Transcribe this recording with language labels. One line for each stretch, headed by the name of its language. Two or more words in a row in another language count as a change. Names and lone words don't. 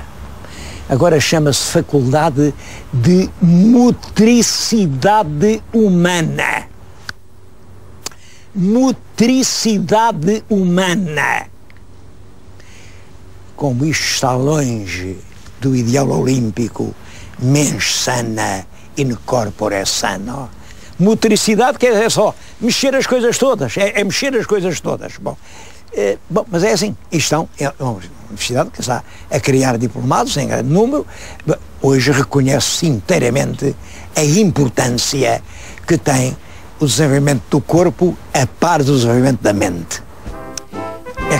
Portuguese: Agora chama-se Faculdade de Motricidade Humana. Motricidade humana. Como isto está longe do ideal olímpico,
Latin: mens sana in corpore sano.
Portuguese: Motricidade quer dizer só mexer as coisas todas, é mexer as coisas todas. Bom, mas é assim, é uma universidade que está a criar diplomados em grande número. Hoje reconhece-se inteiramente a importância que tem o desenvolvimento do corpo a par do desenvolvimento da mente.